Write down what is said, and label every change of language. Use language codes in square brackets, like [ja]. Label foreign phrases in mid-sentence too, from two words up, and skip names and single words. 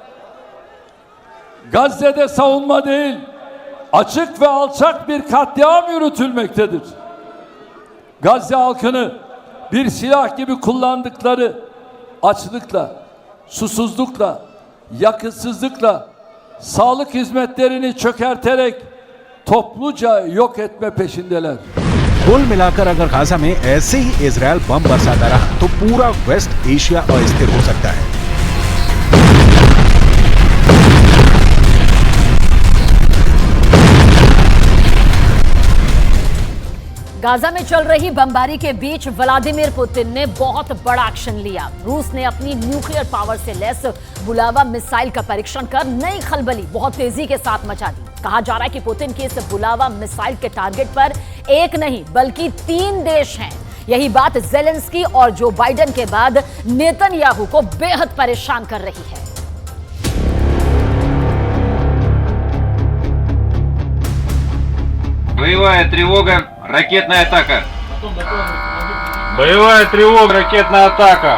[tr] Gazze'de savunma değil, açık ve alçak bir katliam yürütülmektedir. Gazze halkını bir silah gibi kullandıkları açlıkla, susuzlukla, yakıtsızlıkla, sağlık hizmetlerini çökerterek topluca yok etme peşindeler. [hi] कुल मिलाकर अगर गाजा में ऐसे ही इजरायल बम बरसाता रहा तो पूरा वेस्ट एशिया अस्थिर हो सकता है। गाजा में चल रही बमबारी के बीच व्लादिमीर पुतिन ने बहुत बड़ा एक्शन लिया। रूस ने अपनी [en] nuclear power [hi] से लैस बुलावा मिसाइल का परीक्षण कर नई खलबली बहुत तेजी के साथ मचा दी। कहा जा रहा है कि पुतिन के इस बुलावा मिसाइल के टारगेट पर एक नहीं बल्कि 3 देश हैं। यही बात ज़ेलेंस्की और जो बाइडेन के बाद नेतन्याहू को बेहद परेशान कर रही है। [ru] Боевая тревога, ракетная атака. Боевая тревога, ракетная атака.